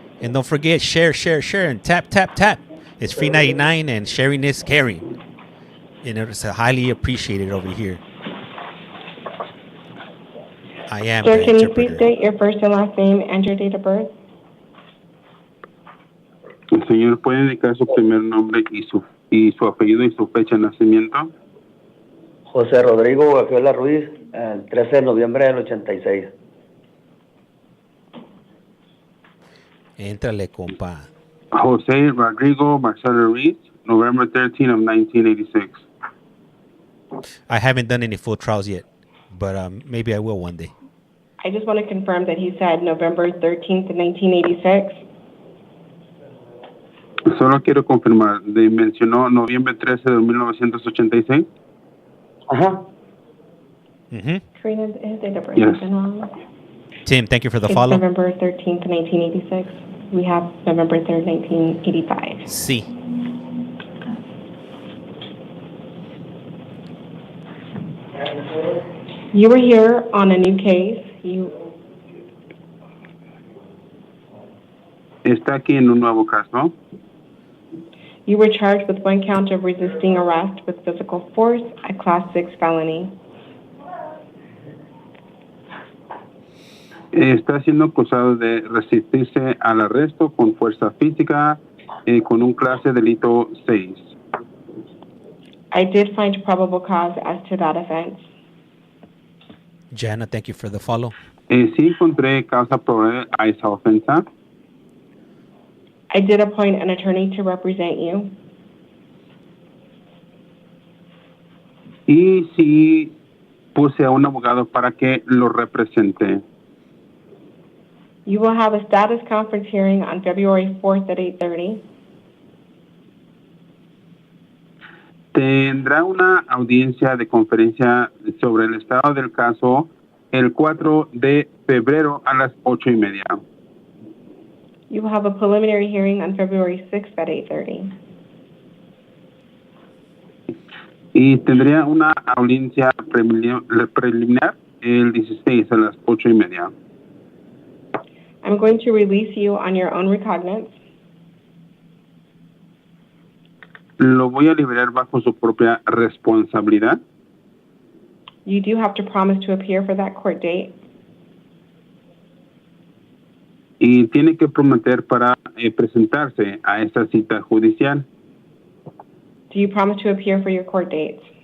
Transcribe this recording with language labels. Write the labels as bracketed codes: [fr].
[en] And don't forget, share, and tap. It's free 99 and sharing is caring. And it's highly appreciated over here. I am Sir, the can you interpreter. please state your first and last name and your date of birth? [es] El señor puede indicar su primer nombre y su apellido y su fecha de nacimiento. José Rodrigo Gagiola Ruiz, el 13 de noviembre del 86. Entrale, compa. [en] José Rodrigo Marcelo Ruiz, November 13 of 1986. I haven't done any full trials yet, but maybe I will one day. I just want to confirm that he said November 13th, 1986. [es] Solo quiero confirmar, mencionó noviembre 13 de 1986. Ajá. [en] Karina, his date of birth Yes. has been wrong. Tim, thank you for the It's follow. November 13th, 1986. We have November 3rd, 1985. [es] Sí. [en] You were here on a new case. [es] Está aquí en un nuevo caso. [en] You were charged with one count of resisting arrest with physical force, a Class 6 felony. [es] Está siendo acusado de resistirse al arresto con fuerza física con un clase delito 6. [en] I did find probable cause as to that offense. Jana, thank you for the follow. [es] Sí encontré causa probable a esa ofensa. [en] I did appoint an attorney to represent you. [es] Y sí puse a un abogado para que lo represente. [en] You will have a status conference hearing on February 4th at 8:30. [es] Tendrá una audiencia de conferencia sobre el estado del caso el 4 de febrero a las 8:30. [en] You will have a preliminary hearing on February 6th at 8:30. [es] Y tendría una audiencia preliminar el 16 a las 8:30. [en] I'm going to release you on your own recognizance. [es] Lo voy a liberar bajo su propia responsabilidad. [en] You do have to promise to appear for that court date. [es] Y tiene que prometer para presentarse a esa cita judicial. [en] Do you promise to appear for your court dates?